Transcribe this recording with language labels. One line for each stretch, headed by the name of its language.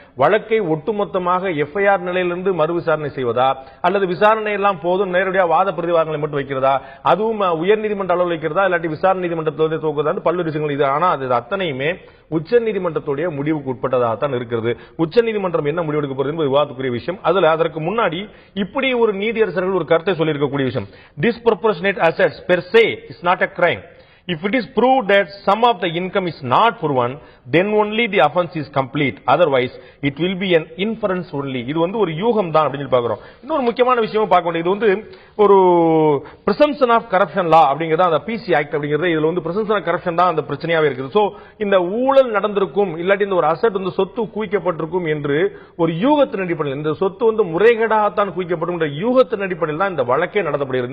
Tamil: வழக்கை ஒட்டுமொத்தமாக FIR நிலையிலிருந்து மறு விசாரணை செய்வதா, அல்லது விசாரணை எல்லாம் போதும் நேரடியாக வாத பிரதிவாதங்களை மட்டும் வைக்கிறதா, அதுவும் உயர்நீதிமன்ற அளவில் வைக்கிறதா, இல்லாட்டி விசாரணை நீதிமன்றத்தில் துவக்குறதா, பல்வேறு விஷயங்கள். இது ஆனா அது அத்தனையுமே உச்சநீதிமன்றத்துடைய முடிவுக்கு உட்பட்டதாகத்தான் இருக்கிறது. உச்சநீதிமன்றம் என்ன முடிவெடுக்க போறது என்பது விவாதத்துக்குரிய விஷயம். அதற்கு முன்னாடி இப்படி ஒரு நீதியரசர்கள் ஒரு கருத்தை சொல்லியிருக்கக்கூடிய விஷயம்,
English: Disproportionate assets per se is not a crime. If it is proved that some of the income is not proven, then only the offense is complete. Otherwise, it will be an inference only.
Tamil: இது ஒரு யூகம் தான் அப்படின்னு பார்க்கிறோம். இன்னொரு முக்கியமான விஷயமும் பார்க்க வேண்டியது, இது ஒரு
English: presumption of corruption law
Tamil: அப்படிங்கிறது அந்த PC Act அப்படிங்கிறது. இதுல
English: presumption of corruption
Tamil: தான் அந்த பிரச்சனையாவே இருக்குது. சோ இந்த ஊழல் நடந்திருக்கும், இல்லாட்டி இந்த ஒரு அசெட் சொத்து குவிக்கப்பட்டிருக்கும் என்று ஒரு யூகத்தின் அடிப்படையில், இந்த சொத்து முறைகேடாகத்தான் குவிக்கப்படும் என்ற யூகத்தின் அடிப்படையில் தான் இந்த வழக்கே நடத்தப்படுகிறது.